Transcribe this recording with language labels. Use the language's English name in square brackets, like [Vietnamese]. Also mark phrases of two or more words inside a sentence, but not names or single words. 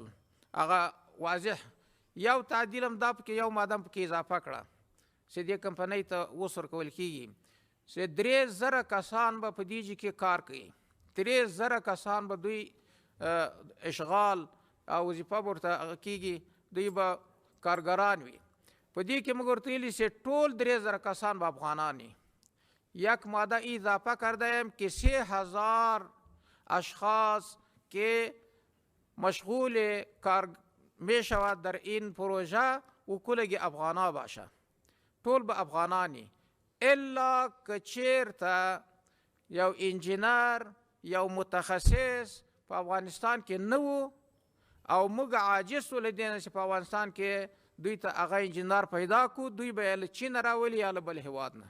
[Pashto] هغه واضح یو تعدیل هم دا پکې یو ماده پکې اضافه کړه چې دې کمپنۍ ته اوس ورکول کیږي چې 3000 کسان به په دې کې کار کوي. 3000 کسان به دوی اشغال او وظیفه ورته کیږي. دوی به کارګران وي. په دې کې موږ ورته ویلي چې ټول 3000 کسان به افغانان وي. [Persian] یک ماده اضافه کرده ایم که 3000 اشخاص که مشغول کار می شود در این پروژه و کلگی افغانا باشه. [Pashto] ټول به افغانانی الا که چیرته یو انجینر یو متخصص په افغانستان کې نه و او موږ عاجز ول دینه چې په افغانستان کې دوی ته هغه انجینر پیدا کو دوی به له چین راولي یا له بل هیواد نه.